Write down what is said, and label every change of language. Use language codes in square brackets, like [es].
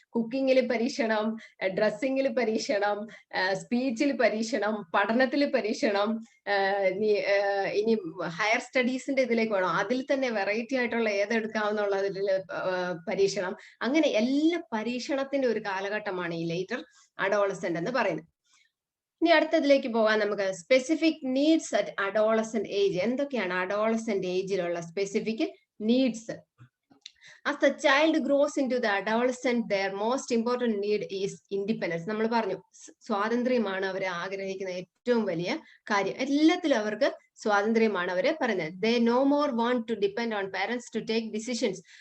[ml] കുക്കിങ്ങിൽ പരീക്ഷണം, ഡ്രസ്സിങ്ങിൽ പരീക്ഷണം, സ്പീച്ചിൽ പരീക്ഷണം, പഠനത്തിൽ പരീക്ഷണം, ഇനി ഹയർ സ്റ്റഡീസിന്റെ ഇതിലേക്ക് വേണം, അതിൽ തന്നെ വെറൈറ്റി ആയിട്ടുള്ള ഏതെടുക്കാവുന്നുള്ളതിൽ പരീക്ഷണം. അങ്ങനെ എല്ലാ പരീക്ഷണത്തിന്റെ ഒരു കാലഘട്ടമാണ് ഈ ലേറ്റർ അഡോളസെന്റ് എന്ന് പറയുന്നത്. ഇനി അടുത്തതിലേക്ക് പോകാൻ നമുക്ക് specific needs at adolescent age. എന്തൊക്കെയാണ് adolescent ഏജിലുള്ള specific needs? [en] As the child grows into the adolescent, their most important need is independence. [ml] നമ്മൾ പറഞ്ഞു, സ്വാതന്ത്ര്യമാണ് അവർ ആഗ്രഹിക്കുന്ന ഏറ്റവും വലിയ കാര്യം. എല്ലാത്തിലും അവർക്ക് സ്വാതന്ത്ര്യമാണ് അവര് പറയുന്നത്. [en] They no more want to depend on parents to take decisions.